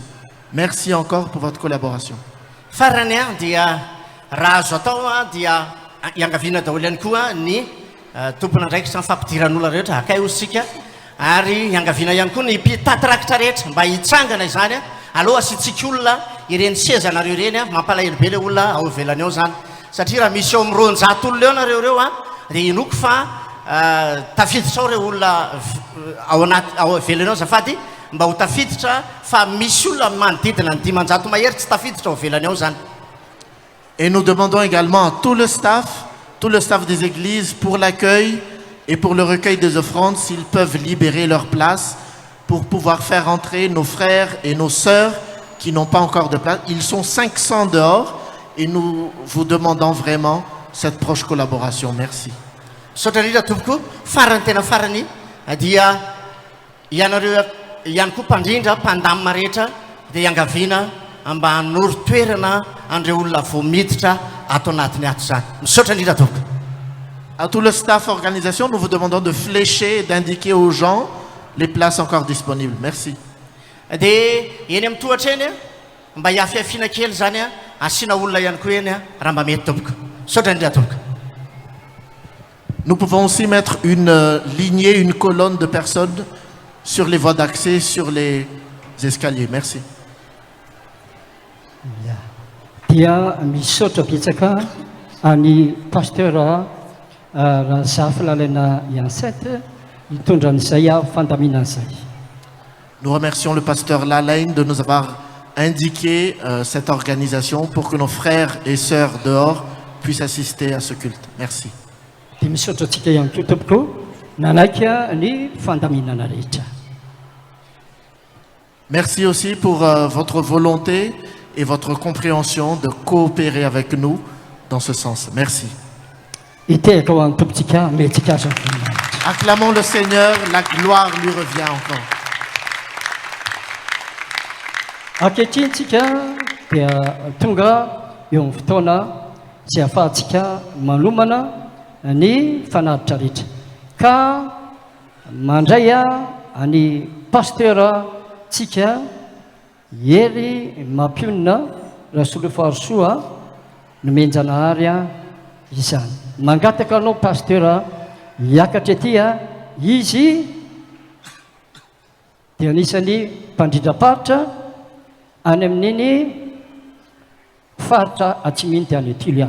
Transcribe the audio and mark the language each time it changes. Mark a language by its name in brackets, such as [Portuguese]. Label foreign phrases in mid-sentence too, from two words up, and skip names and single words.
[French] Merci encore pour votre collaboration. [Malagasy] Farany a dia raha azo atao a dia iangaviana daholo ihany koa ny tompona andraikitra fampidiran'olona rehetra akay osika ary iangaviana ihany koa ny mpitaty rehetra mba hitsangana izany a aloha asitsika olona ireny sezanareo ireny a mampalahelo be le olona ao ivelany ao zany satria raha misy eo amin'ny roanjato olona eo nareo reo a dia inoko fa tafiditra ao reo olona ao ivelany ao zafady mba ho tafiditra fa misy olona manodidina ny dimanjato mahery tsy tafiditra ao ivelany ao zany. [French] Et nous demandons également à tout le staff des églises pour l'accueil et pour le recueil des offrandes s'ils peuvent libérer leur place pour pouvoir faire entrer nos frères et nos sœurs qui n'ont pas encore de place. Ils sont 500 dehors et nous vous demandons vraiment cette proche collaboration. Merci. [Malagasy] Sotrarira tompoko farany tena farany dia ianareo ihany koa mpandrindra mpandamina rehetra dia iangaviana mba hanoro toerana andreo olona vao miditra ato anatiny ato zany misaotra indrindra tompoko. [French] À tout le staff organisation, nous vous demandons de flécher et d'indiquer aux gens les places encore disponibles. Merci. [Malagasy] Dia eny amin'ny tohatra eny mba hiafiafiana kely zany a asiana olona ihany koa eny raha mba mety tompoko. Misaotra indrindra tompoko. [French] Nous pouvons aussi mettre une lignée, une colonne de personnes sur les voies d'accès, sur les escaliers. Merci. [Malagasy] Dia misaotra betsaka any pasteur Razafy lalana Iansety hitondra an'izay fandaminan'izay. [French] Nous remercions le pasteur Lalaine de nous avoir indiqué cette organisation pour que nos frères et sœurs dehors puissent assister à ce culte. Merci. [Malagasy] Dia misaotra antsika ihany koa tompoko nanaiky ny fandaminana rehetra. [French] Merci aussi pour votre volonté et votre compréhension de coopérer avec nous dans ce sens. Merci. [Malagasy] Hitehaka ho an'ny tompontsika metsika azo. [French] Acclamons le Seigneur, la gloire lui revient encore. [Malagasy] Ankehitriny-tsika dia tonga eo amin'ny fotoana izay ahafahantsika manomana ny fanaritra rehetra ka mandray any pasteur tsika ery mampionina rasolo farosoa nomenjanahary izany mangataka anao pasteur hiakatra ety izy dia anisany mpandrindra-paritra any amin'iny faritra Atsiminy any Tiliany.